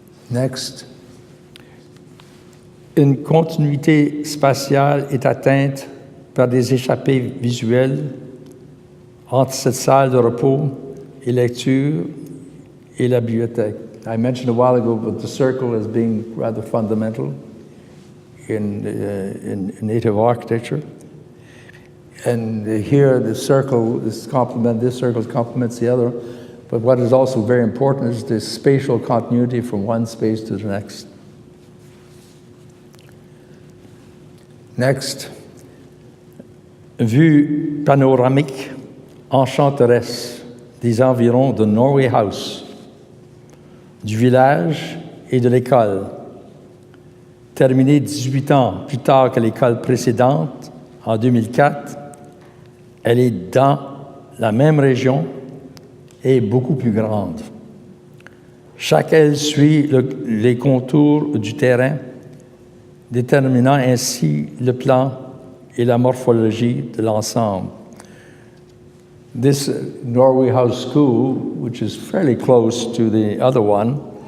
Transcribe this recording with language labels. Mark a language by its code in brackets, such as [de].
[en] Next. [fr] Une continuité spatiale est atteinte par des échappées visuelles entre cette salle de repos et lecture et la bibliothèque. [en] I mentioned a while ago about the circle as being rather fundamental in native architecture. And here the circle, this circle complements the other. But what is also very important is the spatial continuity from one space to the next. Next, [fr] vue panoramique enchanteresse des environs de Norway House, du village et de l'école. Terminée 18 ans plus tard que l'école précédente, en 2004, elle est dans la même région et beaucoup plus grande. Chaque aile suit les contours du terrain, déterminant ainsi le plan et la morphologie de l'ensemble. [en] This Norway House School, which is fairly close to the other one,